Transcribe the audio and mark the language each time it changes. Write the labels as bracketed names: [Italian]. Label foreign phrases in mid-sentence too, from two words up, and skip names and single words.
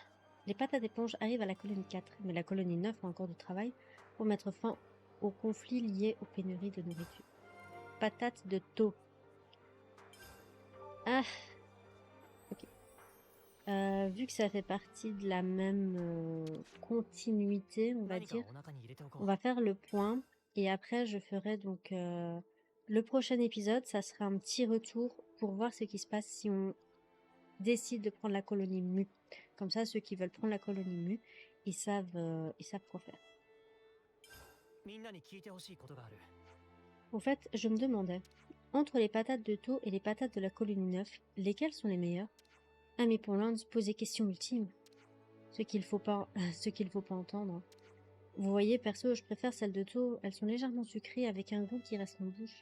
[French] Les patates éponges arrivent à la colonie 4, mais la colonie 9 a encore du travail pour mettre fin aux conflits liés aux pénuries de nourriture. Patates de taux. Ah, ok. Vu que ça fait partie de la même continuité, on va [Japanese] 何か [French] dire, [Japanese] お腹に入れておこ [French] on [Japanese] う [French] va faire le point et après je ferai donc le prochain épisode, ça sera un petit retour pour voir ce qui se passe si on décide de prendre la colonie Mu. Comme ça, ceux qui veulent prendre la colonie Mu, ils savent quoi faire. [Japanese] みんなに聞いてほしいことがある [French] Au fait, je me demandais, entre les patates de taux et les patates de la colonie 9, lesquelles sont les meilleures? Amy Poland pose des questions ultimes. Ce qu'il faut pas entendre. Vous voyez, perso, je préfère celles de taux, elles sont légèrement sucrées avec un goût qui reste en bouche.